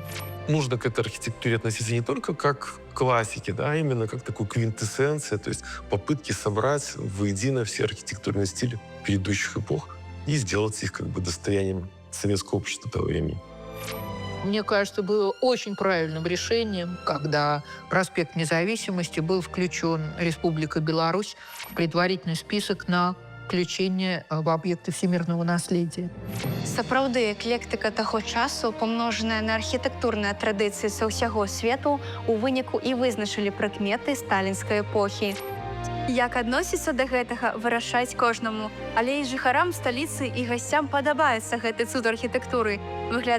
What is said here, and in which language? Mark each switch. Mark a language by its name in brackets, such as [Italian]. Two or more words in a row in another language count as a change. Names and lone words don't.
[Russian] Нужно к этой архитектуре относиться не только как к классике, да, а именно как такую квинтэссенцию, то есть попытки собрать воедино все архитектурные стили предыдущих эпох и сделать их как бы достоянием советского общества того времени. Мне кажется, было очень правильным решением, когда проспект Независимости был включен Республика Беларусь в предварительный список на включение в объекты всемирного наследия. [Belarusian] Сапраўды, эклектыка таго часу, памножаная на архітэктурныя традыцыі са ўсяго свету, у выніку і вызначылі прыкметы сталінскай эпохі. Як адносіцца да гэтага, вырашаць кожнаму, але і жыхарам сталіцы і гасцям падабаецца гэты цуд архітэктуры.